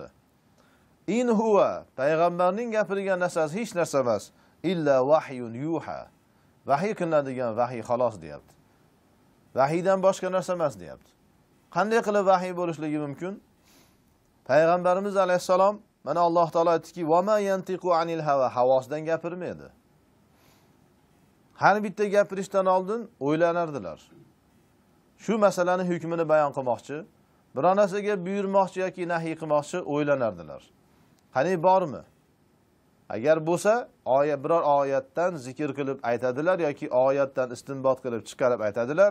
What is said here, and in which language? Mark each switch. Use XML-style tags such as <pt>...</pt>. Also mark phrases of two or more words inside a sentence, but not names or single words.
<ar>إن هو,</ar> <uz>payg'ambarning gapirgan narsasi hech narsa emas,</uz> <ar>إلا وحي يوحى.</ar> <uz>Vahiy qilinadigan vahiy xolos deyapti. Vahiydan boshqa narsa emas deyapti. Qanday qilib vahiy bo'lishligi mumkin? Payg'ambarimiz alayhisalom mana Alloh taolo aytdiki,</uz> <ar>"وما ينطق عن الهوى",</ar> <uz>havosidan gapirmaydi. Har bitta gapirishdan oldin o'ylanardilar. shu masalani hukmini bayon qilmoqchi, biror narsaga buyurmoqchi yoki nahiy qilmoqchi o'ylanardilar. Qani bormi? Agar bo'lsa, biror oyatdan zikr qilib aytadilar yoki oyatdan istinbot qilib chiqarib aytadilar.</uz>